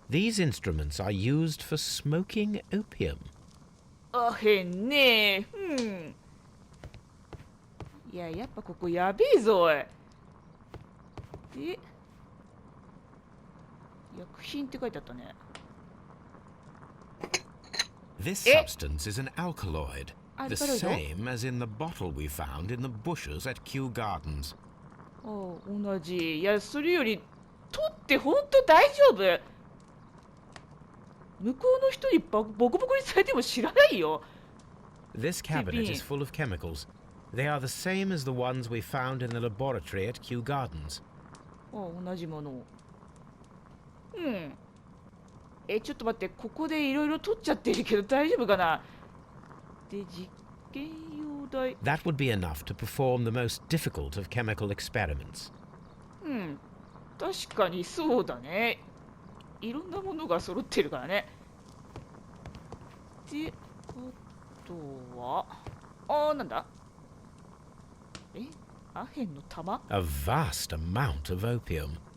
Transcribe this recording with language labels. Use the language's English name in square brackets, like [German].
[English] These instruments are used for smoking opium. [Japanese] へんねえ。いや、やっぱここやべえぞ、おい。で、薬品って書いてあったね。 [English] This substance is an alkaloid, the Alkaloid? same as in the bottle we found in the bushes at Kew Gardens. [Japanese] 同じ。いや、それより、取って本当大丈夫？向こうの人にボコボコにされても知らないよ。 [English] This cabinet is full of chemicals. They are the same as the ones we found in the laboratory at Kew Gardens. [Japanese] 同じもの。ちょっと待って、ここでいろいろ取っちゃってるけど大丈夫かな。で、実験用台。 [English] That would be enough to perform the most difficult of chemical experiments. [Japanese] 確かにそうだね。いろんなものが揃ってるからね。で、あとはあー、なんだアヘンの玉？ [English] A vast amount of opium.